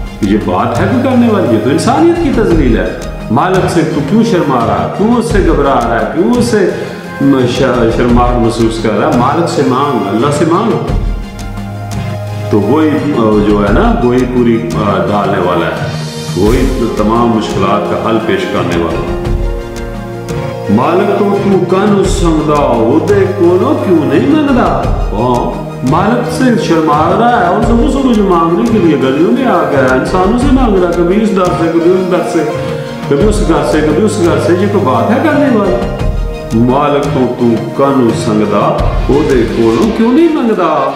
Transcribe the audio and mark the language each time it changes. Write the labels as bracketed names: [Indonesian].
[Urdu] یہ بات ہے کہ کرنے والی، یہ تو انسانیت کی تذلیل ہے. مالک سے تو کیوں شرما رہا ہے، کیوں اس سے گھبرا رہا ہے، کیوں اس سے شرماہٹ محسوس کر رہا ہے؟ مالک سے مانگ، اللہ سے مانگ. تو وہی جو ہے نا وہی پوری ڈالنے والا ہے، وہی تمام مشکلات کا حل پیش کرنے والا ہے. [Punjabi] مالک تو کانو سنگدا، وہ دے کولو کیوں نہیں منگدا. [Urdu] مالک سے شرما رہا ہے اور صبح صبح جو مانگنے کے لیے گلیوں میں آ گیا ہے، انسانوں سے مانگ رہا ہے، کبھی اس در سے کبھی اس در سے کبھی اس گھر سے کبھی اس گھر سے. یہ کوئی بات ہے کرنے والی؟ [Punjabi] مالک تو کانو سنگدا، وہ دے کولو کیوں نہیں منگدا.